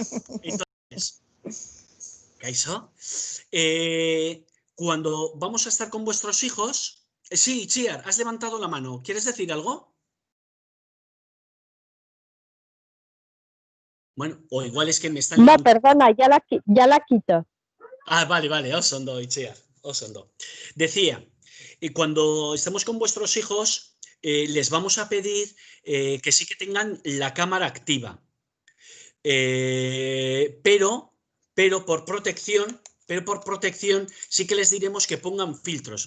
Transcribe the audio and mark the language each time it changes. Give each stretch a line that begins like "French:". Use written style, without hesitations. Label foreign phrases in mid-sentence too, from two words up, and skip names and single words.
Spanish: Entonces, Kaixo, cuando vamos a estar con vuestros hijos... Sí, Chiar, has levantado la mano. ¿Quieres decir algo? Bueno, o igual es que me están... No, perdona, ya la quito. Ah, vale, vale,
Basque: osondo, Itziar, osondo.
Spanish: Decía, cuando estemos con vuestros hijos, les vamos a pedir que sí que tengan la cámara activa. Pero por protección sí que les diremos que pongan filtros.